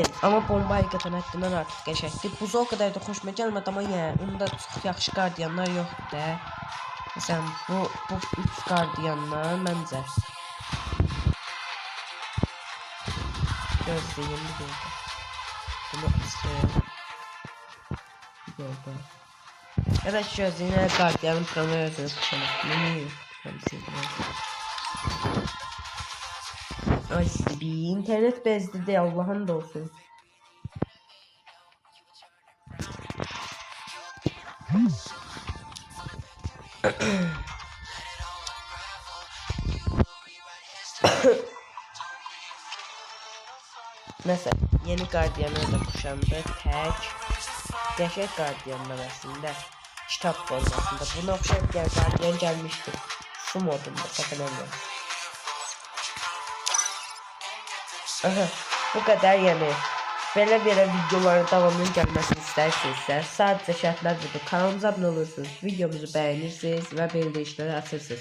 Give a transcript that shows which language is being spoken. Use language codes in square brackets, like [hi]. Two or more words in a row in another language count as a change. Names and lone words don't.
[az] Amma bomba həqiqətən həddindən artıq qəşəngdir. Buzu o qədər də xoşuma gəlmədi, amma yəni onda çox yaxşı qardiyanlar yoxdur da. Məsələn, bu 3 qardiyanlar məncə. Gözləyim bir yerdə. Bunu açıq. Yolda. [tr] Evet, şöyle yine gardiyanın kamerasını kuşamak. Ay bir internet bezdirdi, Allah'ın da olsun. Mesela yeni gardiyanı da kuşandı. Tek gerçek gardiyanlar aslında. Kitap formasında. [az] Buna oxşar bir gardiyan gəlmişdi. [tr] Su modunda sakınamıyorum. Aha, bu kadar yəni. [az] Belə videoların davamının gəlməsini istərsinizsə, sadəcə şərtlər budur. Kanalımıza abunə olursunuz, videomuzu bəyənirsiniz və bildirişləri açırsınız.